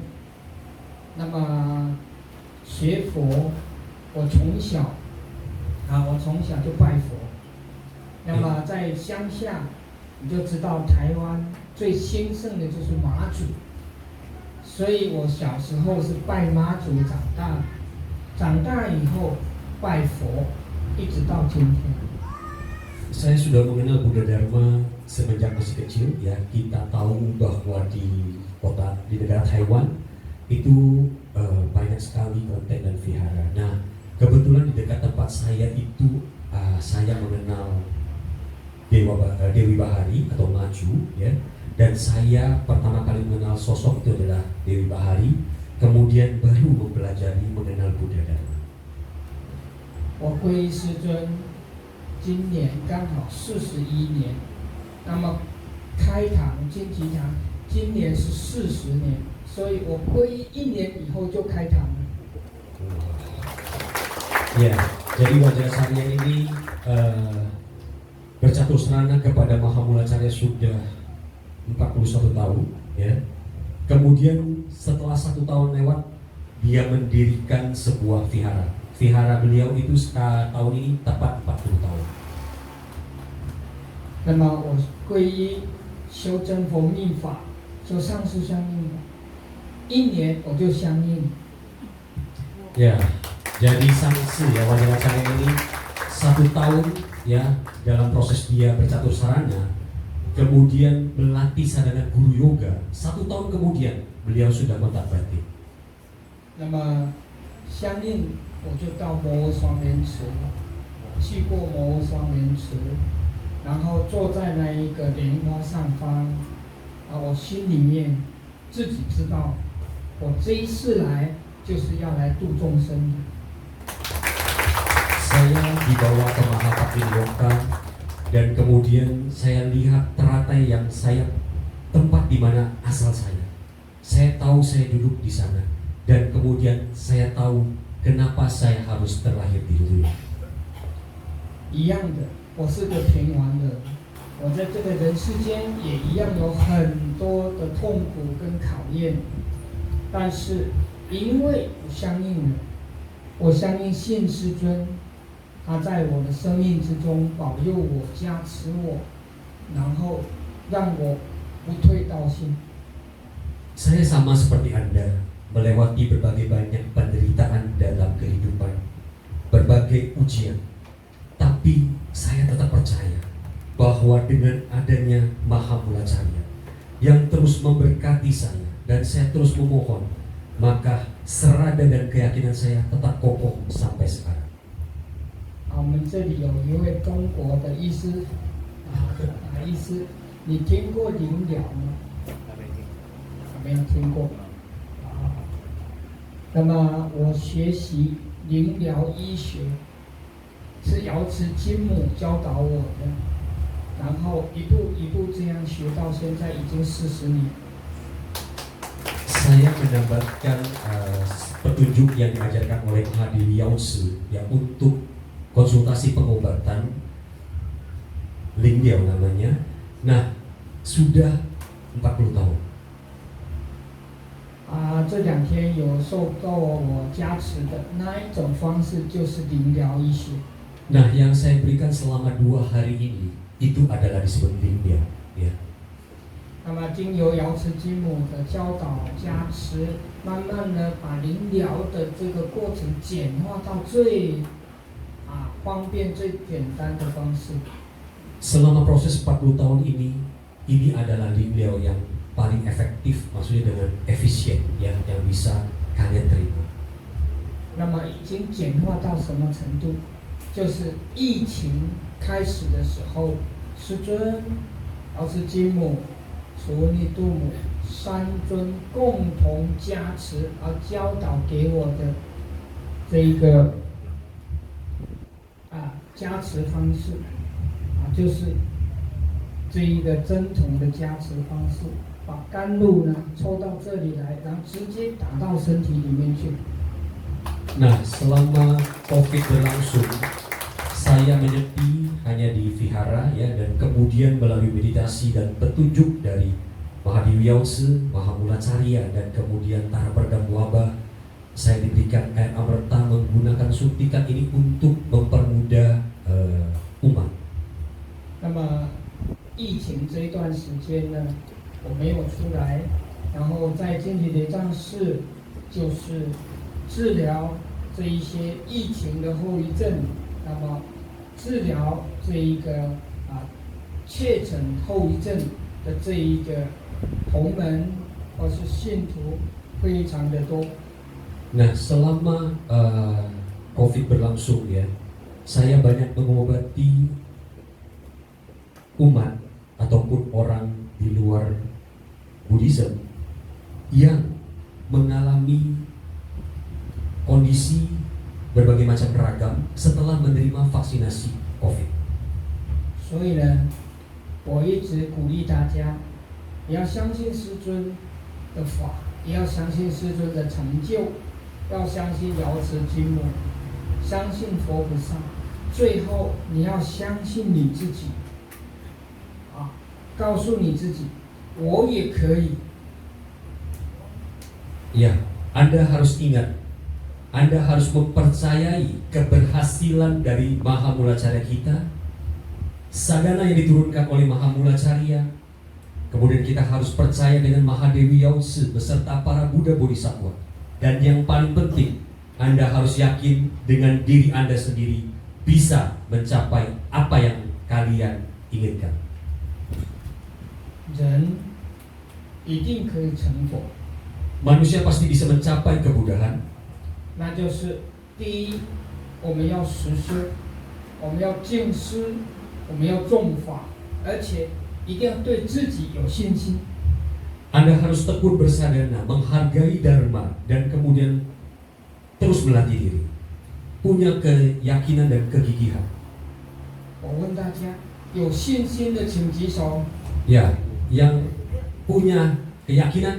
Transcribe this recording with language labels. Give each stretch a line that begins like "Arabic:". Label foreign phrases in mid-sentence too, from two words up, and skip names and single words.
Chinese: 那么学佛，我从小就拜佛。那么在乡下，你就知道台湾最兴盛的就是妈祖。所以我小时候是拜妈祖长大，长大以后拜佛，一直到今天。
Indonesian: Saya sudah mengenal Buddha Dharma semenjak masih kecil. Ya, kita tahu bahwa di negara Taiwan itu banyak sekali kelenteng dan vihara. Nah, kebetulan di dekat tempat saya itu saya mengenal Dewi Bahari atau Maju, ya. Dan saya pertama kali mengenal sosok itu adalah Dewi Bahari, kemudian baru mempelajari mengenal Buddha Dharma.
Chinese: 我皈依师尊，今年刚好41年。那么开堂金吉堂今年是40年，所以我皈依1年以后就开堂了。
Indonesian: Ya, jadi Wajrasarya ini bercatur serana kepada Mahamulacarya sudah 41 tahun, ya. Kemudian setelah 1 tahun lewat, dia mendirikan sebuah vihara. Vihara beliau itu tahun ini tepat 40 tahun.
Chinese: 那么我皈依修真佛密法，就上师相应法，1年我就相应。
Indonesian: Ya, jadi sangsi ya Wajrasarya ini 1 tahun ya dalam proses dia bercatur sarana. Kemudian melatih sadhana guru yoga. 1 tahun kemudian beliau sudah mentak batin.
Chinese: 那么相应我就到摩诃双莲池，去过摩诃双莲池，然后坐在那一个莲花上方，我心里面自己知道，我这一次来就是要来度众生的。
Indonesian: Saya dibawa ke Mahapatiniloka. Dan kemudian saya lihat teratai yang tempat di mana asal saya. Saya tahu saya duduk di sana. Dan kemudian saya tahu kenapa saya harus terlahir di dunia.
Chinese: 一样的，我是个平凡的，我在这个人世间也一样有很多的痛苦跟考验，但是因为我相应了，我相信信师尊。他在我的生命之中保佑我、加持我，然后让我不退道心。
Indonesian: Saya sama seperti Anda melewati berbagai banyak penderitaan dalam kehidupan, berbagai ujian. Tapi saya tetap percaya bahwa dengan adanya Mahamulacarya yang terus memberkati saya dan saya terus memohon maka serada dan keyakinan saya tetap kokoh sampai sekarang.
Chinese: 我们这里有一位中国的医师，医师，你听过灵疗吗？没有听过。那么我学习灵疗医学，是瑶池金母教导我的，然后一步一步这样学到现在已经40年。
Indonesian: Saya mendapatkan petunjuk yang diajarkan oleh Mahadini Yao-tzu ya untuk konsultasi pengobatan Lingdiao namanya. Nah, sudah 40 tahun.
Chinese: 这2天有受到我加持的那一种方式就是灵疗医学。
Indonesian: Nah, yang saya berikan selama 2 hari ini itu adalah disebut Lingdiao, ya.
Chinese: 那么经由瑶池金母的教导加持，慢慢的把灵疗的这个过程简化到最方便、最简单的方式。
Indonesian: Selama proses 40 tahun ini adalah Lingdiao yang paling efektif, maksudnya dengan efisien, ya, yang bisa kalian terima.
Chinese: 那么已经简化到什么程度？就是疫情开始的时候，师尊、瑶池金母、楚文尼度母3尊共同加持而教导给我的这一个加持方式就是这一个针筒的加持方式，把甘露呢抽到这里来，然后直接打到身体里面去。
Indonesian: Nah, selama COVID berlangsung, saya menyepi hanya di vihara, ya, dan kemudian melalui meditasi dan petunjuk dari Mahadewi Yao-tzu, Mahamulacarya, dan kemudian Tara Perdam Wabah, saya diberikan air amerta menggunakan suntikan ini untuk mempermudah umat.
Chinese: 那么疫情这一段时间呢，我没有出来，然后在净体雷藏寺就是治疗这一些疫情的后遗症，那么治疗这一个确诊后遗症的这一个同门或是信徒非常的多。
Indonesian: Nah, selama COVID berlangsung, ya, saya banyak mengobati umat ataupun orang di luar Buddhism yang mengalami kondisi berbagai macam ragam setelah menerima vaksinasi COVID.
Chinese: 所以呢，我一直鼓励大家，也要相信师尊的法，也要相信师尊的成就，要相信瑶池金母，相信佛菩萨，最后你要相信你自己，告诉你自己，我也可以。
Indonesian: Ya, Anda harus ingat, Anda harus mempercayai keberhasilan dari Mahamulacarya kita, sadhana yang diturunkan oleh Mahamulacarya. Kemudian kita harus percaya dengan Mahadewi Yao-tzu beserta para Buddha Bodhisattva. Dan yang paling penting, Anda harus yakin dengan diri Anda sendiri bisa mencapai apa yang kalian inginkan.
Chinese: 人一定可以成佛。
Indonesian: Manusia pasti bisa mencapai kebudahan.
Chinese: 那就是第一，我们要实修，我们要静思，我们要重法，而且一定要对自己有信心。
Indonesian: Anda harus tekun bersadana, menghargai dharma, dan kemudian terus melatih diri, punya keyakinan dan kegigihan.
Chinese: 我问大家，有信心的请举手。
Indonesian: Ya, yang punya keyakinan.